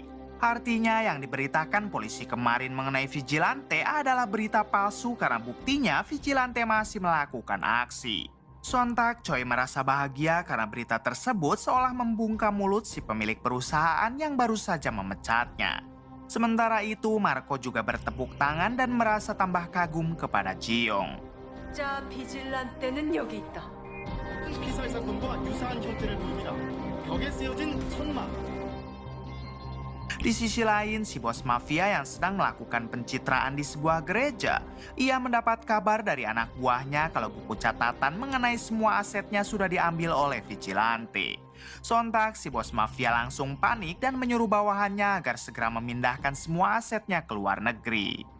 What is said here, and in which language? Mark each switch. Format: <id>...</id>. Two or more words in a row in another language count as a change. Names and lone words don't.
<id>Artinya yang diberitakan polisi kemarin mengenai vigilante adalah berita palsu karena buktinya vigilante masih melakukan aksi. Sontak Choi merasa bahagia karena berita tersebut seolah membungkam mulut si pemilik perusahaan yang baru saja memecatnya. Sementara itu Marco juga bertepuk tangan dan merasa tambah kagum kepada Ji-young.</id> <ko>자, 비질란테는 여기 있다. 피살 사건과 유사한 형태를 보입니다. 벽에 쓰여진 천막.</ko> <id>Di sisi lain, si bos mafia yang sedang melakukan pencitraan di sebuah gereja, ia mendapat kabar dari anak buahnya kalau buku catatan mengenai semua asetnya sudah diambil oleh vigilante. Sontak, si bos mafia langsung panik dan menyuruh bawahannya agar segera memindahkan semua asetnya ke luar negeri.</id>